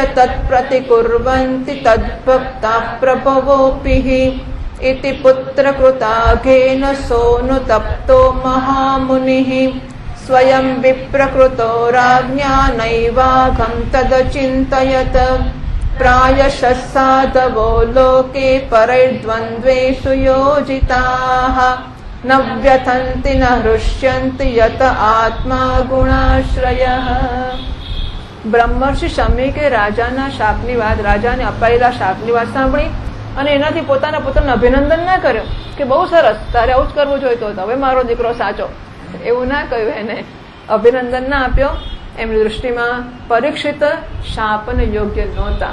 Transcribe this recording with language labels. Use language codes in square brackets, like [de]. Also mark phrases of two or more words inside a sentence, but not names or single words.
[sa] तत्प्रतिकुर्वन्ति तद्भक्ताः प्रभवोऽपि इति पुत्रकृताघेन सोऽनुतप्तो महामुनिः स्वयं विप्रकृतो राज्ञा नैवाघं तदचिन्तयत् प्रायशः साधवो लोके परैर्द्वन्द्वेषु योजिताः न व्यथन्ति न हृष्यन्ति यत आत्मा गुणाश्रयः. [gu] બ્રહ્મર્ષિ શમ્યકે રાજાના શાપની વાત, રાજાને અપાયેલા શાપની વાત સાંભળી અને એનાથી પોતાના પુત્રને અભિનંદન ના કર્યો કે બહુ સરસ, તારે આવું જ કરવું જોઈતો હતો, હવે મારો દીકરો સાચો, એવું ના કહ્યું. એને અભિનંદન ના આપ્યો. એમની દૃષ્ટિમાં પરીક્ષિત શાપને યોગ્ય નહોતા.